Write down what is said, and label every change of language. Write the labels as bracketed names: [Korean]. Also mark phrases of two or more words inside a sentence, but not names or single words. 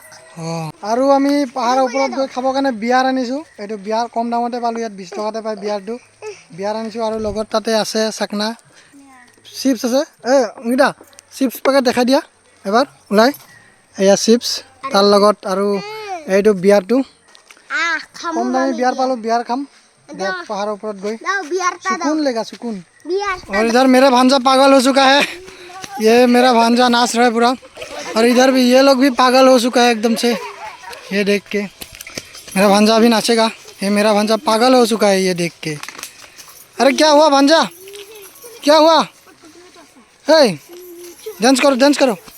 [Assamese] আৰু আমি পাহাৰৰ ওপৰত গৈ খাবৰ কাৰণে বিয়াৰ আনিছোঁ এইটো বিয়াৰ কম দামতে পালোঁ ইয়াত 20 টকাতে পায় বিয়াৰটো বিয়াৰ আনিছোঁ আৰু লগত তাতে আছে চাকনা চিপছ আছে অংগিতা চিপছ পেকেট দেখাই দিয়া এবাৰ ওলাই এয়া চিপছ তাৰ লগত আৰু এইটো বিয়াৰটো কম দামী বিয়াৰ পালোঁ বিয়াৰ খাম [Hindi] पहाड़ों पर गई सुकून लेगा सुकून और इधर मेरा भांजा पागल हो चुका है ये मेरा भांजा नाच रहा है पूरा और इधर भी ये लोग भी पागल हो चुका है एकदम से ये देख के मेरा भांजा अभी नाचेगा ये मेरा भांजा पागल हो चुका है ये देख के अरे क्या हुआ भांजा क्या हुआ हे डांस करो